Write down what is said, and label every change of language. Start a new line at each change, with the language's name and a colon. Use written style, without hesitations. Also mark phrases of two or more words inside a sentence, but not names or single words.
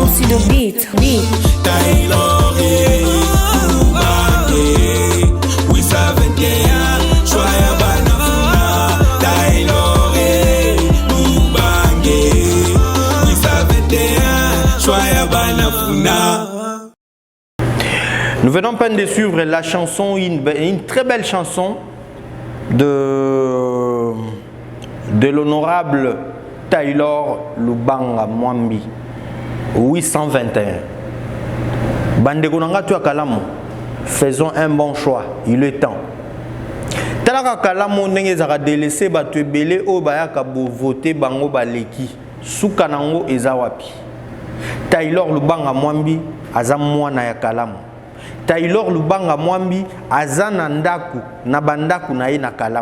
English: the beat.
Lingala: Taylor Lubange Wisa 21 Choya Banafuna Taylor Lubange Wisa 21 Choya Banafuna.
French: Nous venons peine de suivre la chanson, une très belle chanson de l'honorable Taylor Lubanga Mwambi, 821.
Lingala: Bandeko nanga tu akalamu,
French: faisons un bon choix, il est temps.
Lingala: Talaka kalamu ndenge zaka délaissé batu ebele o bayaka bo voter bango baleki, suka nango eza wapi. Taylor Lubanga Mwambi aza mwana ya kalamu. Taylor Lubanga Mwambi azana ndaku na bandaku na ye na kalamu.